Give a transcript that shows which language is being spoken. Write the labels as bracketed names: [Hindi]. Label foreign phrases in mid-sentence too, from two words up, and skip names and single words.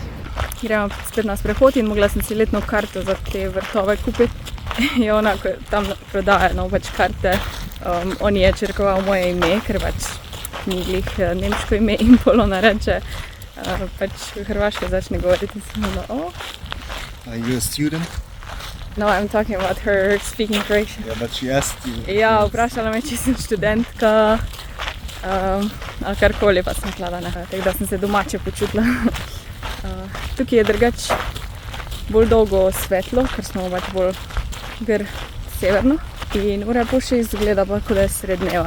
[Slovenian] Gremo spet na sprehod in mogla sem si letno karto za te vrtove kupiti. Je ona, ko tam prodaja pač karte, on je črkoval moje ime, ker pač ni glih nemško ime in pol ona reče, pač hrvaško začne govoriti in sem oh. [English] Are you a student? No, I'm talking about her speaking Croatian. Yeah, but she asked you. [Slovenian] Ja, vprašala me, če sem študentka. Ali karkoli, pa sem rekla, da ne. Tako da sem se domače počutila. Tukaj je drugač bolj dolgo svetlo, ker smo pač bolj severno. In ura pol 6 izgleda pa, kot da je srednjeva.